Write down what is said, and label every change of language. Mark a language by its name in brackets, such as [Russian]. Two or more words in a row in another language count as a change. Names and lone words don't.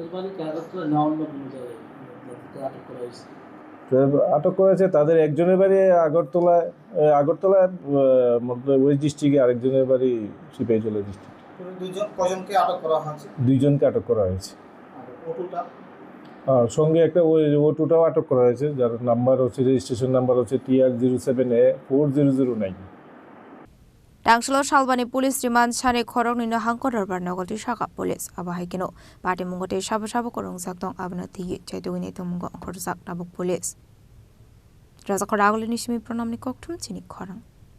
[Bangla] আটক করেছে তাদের একজনের বাড়ি আগরতলায় [English] west districte [Bangla] আরেকজনের বাড়ি সিপাহীজলা ডিস্ট্রিক্ট দুইজনকে আটক করা হয়েছে সঙ্গে একটা ওই অটোটাও আটক করা হয়েছে যার নাম্বার হচ্ছে [English] registration number [Bangla] হচ্ছে TR07A 4009 [Kok Borok] Tangshalo Shalbani [English] Police Remand [Kok Borok] Shane Khorong Nino Hangkorar Barnogoti Shaka Police Abahikino Party Mungote Shaba Korong Saktong Abnati Chaitugine Mungo Korsak Tabuk Police Razakoragoli Nishmi Pronamni Koktum Chini Khorang